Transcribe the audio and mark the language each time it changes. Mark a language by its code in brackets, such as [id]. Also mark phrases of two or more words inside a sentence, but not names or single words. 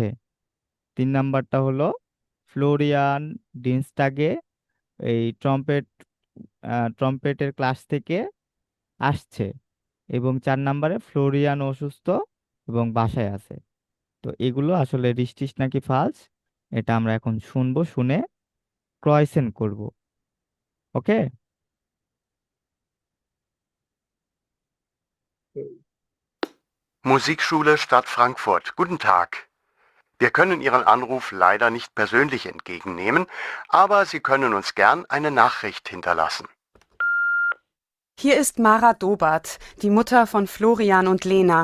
[bn] 3 নম্বরটা হলো ফ্লোরিয়ান ডিনস্টাগে এই ট্রম্পেটের ক্লাস থেকে আসছে। এবং 4 নম্বরে ফ্লোরিয়ান অসুস্থ এবং বাসায় আছে। তো এগুলো আসলে রিস্টিস নাকি ফালস, এটা আমরা এখন শুনবো, শুনে ক্রয়সেন করব। ওকে। [de] Musikschule Stadt Frankfurt. Guten Tag. Wir können Ihren Anruf leider nicht persönlich entgegennehmen, aber Sie können uns gern eine Nachricht hinterlassen. Hier ist Mara Dobert, die Mutter von Florian und Lena.